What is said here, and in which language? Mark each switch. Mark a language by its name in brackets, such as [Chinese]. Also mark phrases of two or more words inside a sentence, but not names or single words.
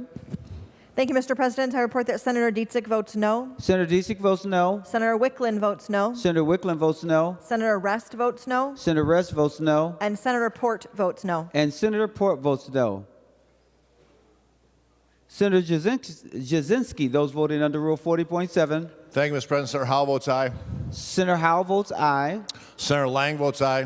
[English] Thank you, Mr. President. I report that Senator Dietzig votes no. Senator Dietzig votes no. Senator Wickland votes no. Senator Wickland votes no. Senator Rest votes no. Senator Rest votes no. And Senator Port votes no. And Senator Port votes no. Senator Cwodzinski, those voting under Rule 40.7. Thank you, Mr. President. Senator Howell votes aye. Senator Howell votes aye. Senator Lang votes aye.